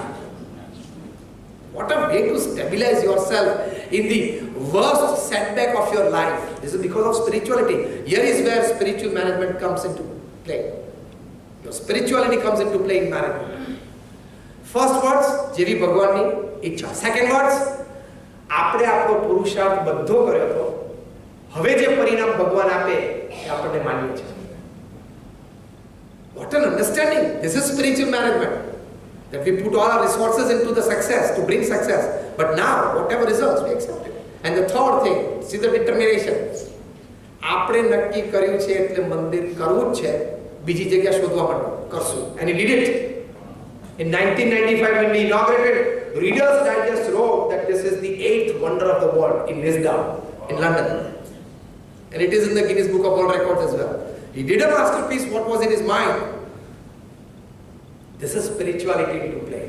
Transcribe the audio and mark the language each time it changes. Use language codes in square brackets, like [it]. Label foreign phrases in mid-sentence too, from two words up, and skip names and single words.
[en] What a way to stabilize yourself in the worst setback of your life. This is because of spirituality. Here is where spiritual management comes into play. Your spirituality comes into play in management. First words, [gu] જેવી ભગવાન ની ઇચ્છા. [en] Second words, [gu] આપણે આપણો પુરુષાર્થ બધો કર્યો હતો, હવે જે પરિણામ ભગવાન આપે એ આપણને માન્ય છે. [en] What an understanding. This is spiritual management, that we put all our resources into the success, to bring success, but now whatever results we accept it. And the third thing, see the determination. [gu] આપણે નક્કી કર્યું છે એટલે મંદિર કરવું જ છે, બીજી જગ્યા શોધવા માંડો, કરશું. [en] And he did it. In 1995 when we inaugurated, Reader's Digest wrote that this is the 8th wonder of the world in Lisdom, in London. And it is in the Guinness Book of World Records as well. He did a masterpiece, what was in his mind. This is spirituality into play.